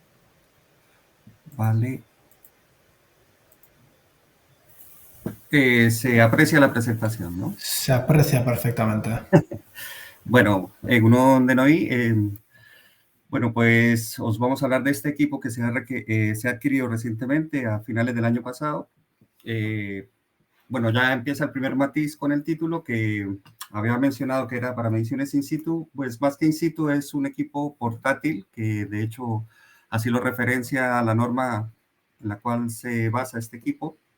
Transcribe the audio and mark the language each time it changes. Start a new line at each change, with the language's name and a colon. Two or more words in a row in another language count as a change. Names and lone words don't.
Spanish: Vale. Se aprecia la presentación, ¿no? Se aprecia perfectamente.
Basque: Bueno, egunon denoi.
Spanish: Bueno, pues os vamos a hablar de este equipo que se ha adquirido recientemente a finales del año pasado. Bueno, ya empieza el primer matiz con el título que había mencionado que era para mediciones
Latin: in situ.
Spanish: Pues más que
Latin: in situ
Spanish: es un equipo portátil que de hecho así lo referencia a la norma en la cual se basa este equipo.